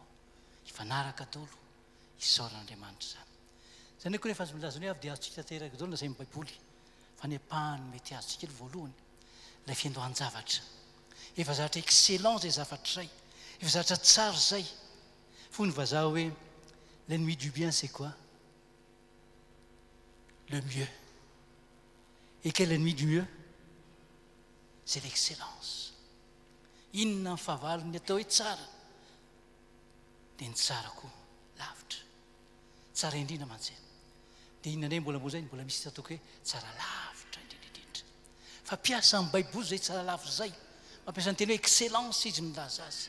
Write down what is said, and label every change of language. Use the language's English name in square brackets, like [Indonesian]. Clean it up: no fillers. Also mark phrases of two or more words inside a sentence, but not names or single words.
[Malagasy] Hifanaraka daholo isaoran'Andriamanitra zany. Zany koa rehefa azo milazana hoe avy dia azontsika tanteraka daholo na izay amin'ny Baiboly. Fa ny apahany mety azontsika kely voalohany ilay fiandohan-javatra. Efa zavatra excellent izay zavatra izay. Efa zavatra tsara izay. Fony ny vazaha hoe [French] l'ennemi du bien c'est quoi? Le mieux. Et quel ennemi du mieux? C'est l'excellence. [Malagasy] Inona ny fahavalony atao hoe tsara dia ny tsara koa lavitra. Tsara indrindra mantsena. Dia inona indray mbola zay mbola misy ataoko hoe tsara lavitra indrindrindrindra. Fa piasa amin'ny Baiboly izay tsara lavitra izay. Mampiasa ny teny hoe excellence izy milaza azy.